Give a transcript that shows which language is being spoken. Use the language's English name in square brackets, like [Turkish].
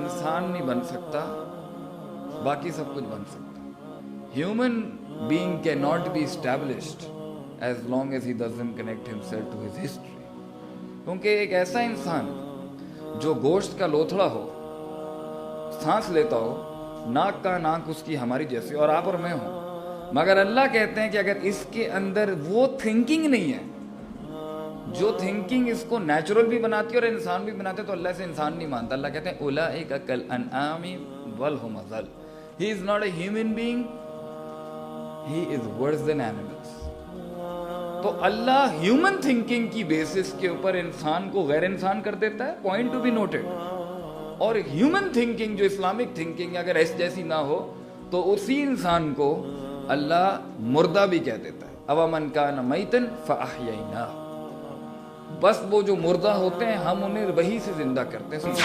[Urdu] انسان نہیں بن سکتا، باقی سب کچھ بن سکتا. [English] Human being cannot be established as long as he doesn't connect himself to his history. [Urdu] کیونکہ ایک ایسا انسان جو گوشت کا لوتھڑا ہو، سانس لیتا ہو، ناک کا ناک اس کی ہماری جیسے، اور آپ اور میں ہوں، مگر اللہ کہتے ہیں کہ اگر اس کے اندر وہ تھنکنگ نہیں ہے جو تھنکنگ اس کو نیچرل بھی بناتی ہے اور انسان بھی بناتے، تو اللہ سے انسان نہیں مانتا. اللہ کہتے ہیں [Arabic] اولئک کالانعام بل ھم اضل. [English] He is not a human being, he is worse than animals. [Urdu] تو اللہ ہیومن تھنکنگ کی بیسس کے اوپر انسان کو غیر انسان کر دیتا ہے، [English] Point to be noted. [Urdu] اور ہیومن تھنکنگ جو اسلامک تھنکنگ اگر اس جیسی نہ ہو تو اسی انسان کو اللہ مردہ بھی کہہ دیتا ہے. [Arabic] اومن کان میتا فاحییناہ. [Urdu] بس وہ جو مردہ ہوتے ہیں ہم انہیں وہی سے زندہ کرتے ہیں.